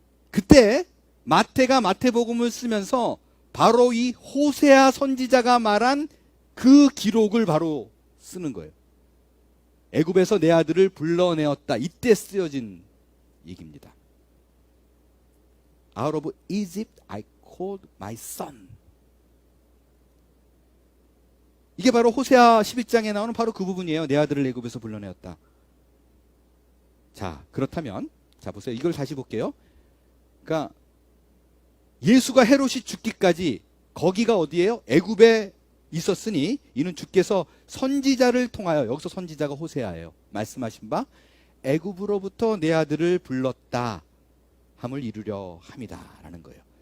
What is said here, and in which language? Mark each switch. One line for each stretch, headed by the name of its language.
Korean: 그때 마태가 마태복음을 쓰면서 바로 이 호세아 선지자가 말한 그 기록을 바로 쓰는 거예요. 애굽에서 내 아들을 불러내었다. 이때 쓰여진 얘기입니다.
English: Out of Egypt I called my son.
Korean: 이게 바로 호세아 11장에 나오는 바로 그 부분이에요. 내 아들을 애굽에서 불러내었다. 자, 그렇다면 자 보세요. 이걸 다시 볼게요. 그러니까 예수가 헤롯이 죽기까지 거기가 어디예요? 애굽에 있었으니 이는 주께서 선지자를 통하여, 여기서 선지자가 호세아예요, 말씀하신 바 애굽으로부터 내 아들을 불렀다 함을 이루려 함이다 라는 거예요.